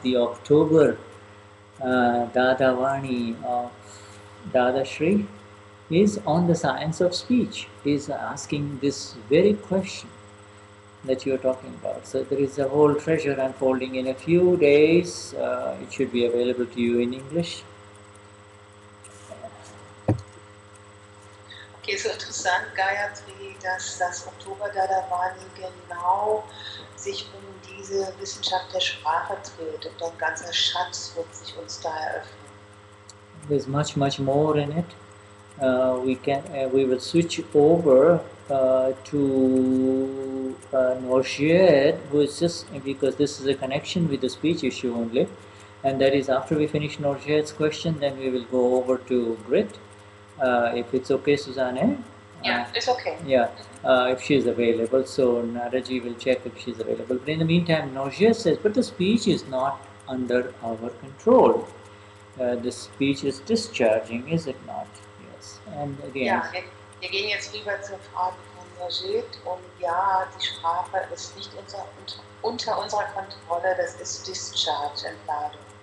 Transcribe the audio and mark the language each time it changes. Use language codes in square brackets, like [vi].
[en] The October Dadavani of Dadashri is on the science of speech. Is asking this very question that you are talking about. So there is a whole treasure unfolding in a few days. It should be available to you in English. [de] Okay, so interessant, Gayatri, dass das Oktober Dadavani genau sich um diese Wissenschaft der Sprache dreht und ein ganzer Schatz wird sich uns da eröffnen. [en] There's much more in it. we will switch over to Norshed, who is just, because this is a connection with the speech issue only, and that is after we finish Norshed's question, then we will go over to Grit, if it's okay, Suzanne. Yeah, it's okay. Yeah, if she is available. So Naraji will check if she is available. But in the meantime, Norshed says, but the speech is not under our control. The speech is discharging, is it not? Yes. And again. [de] Ja, wir gehen jetzt rüber zur Frage von Rajit. Und ja, die Sprache ist nicht unter unserer Kontrolle, das ist Discharge, Entladung.